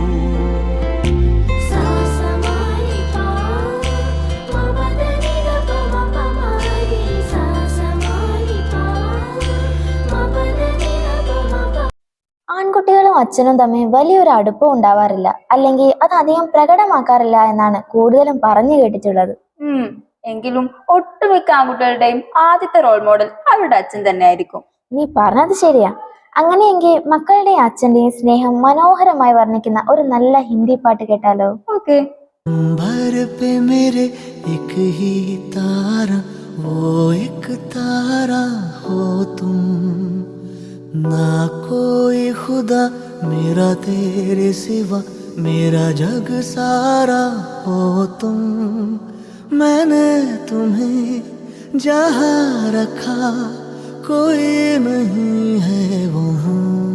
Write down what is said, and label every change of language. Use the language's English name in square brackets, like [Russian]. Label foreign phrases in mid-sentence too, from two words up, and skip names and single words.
[Malayalam] ആൺകുട്ടികളും അച്ഛനും തമ്മിൽ വലിയൊരു അടുപ്പം ഉണ്ടാവാറില്ല, അല്ലെങ്കിൽ അത് അധികം പ്രകടമാക്കാറില്ല എന്നാണ് കൂടുതലും പറഞ്ഞു കേട്ടിട്ടുള്ളത്. എങ്കിലും ഒട്ടുമിക്ക ആൺകുട്ടികളുടെയും ആദ്യത്തെ റോൾ മോഡൽ അവരുടെ അച്ഛൻ തന്നെയായിരിക്കും. നീ പറഞ്ഞത് ശരിയാ. അങ്ങനെയെങ്കിൽ മക്കളുടെയും അച്ഛന്റെയും സ്നേഹം മനോഹരമായി വർണ്ണിക്കുന്ന ഒരു നല്ല ഹിന്ദി പാട്ട് കേട്ടാലോ? ഓക്കെ. [Hindi] ना कोई खुदा मेरा तेरे सिवा मेरा जग सारा हो तुम मैंने तुम्हें जहाँ रखा कोई नहीं है वहाँ